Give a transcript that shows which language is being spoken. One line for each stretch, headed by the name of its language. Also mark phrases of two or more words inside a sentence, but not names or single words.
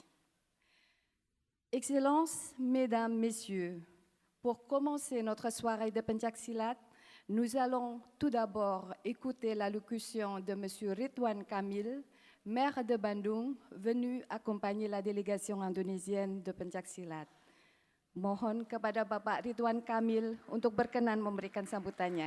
French: Excellences, Mesdames, Messieurs, pour commencer notre soirée de Pencak Silat, nous allons tout d'abord écouter l'allocution de M. Ridwan Kamil, maire de Bandung, venu accompagner la délégation indonésienne de Pencak Silat.
Indonesian: Mohon kepada Bapak Ridwan Kamil untuk berkenan memberikan sambutannya.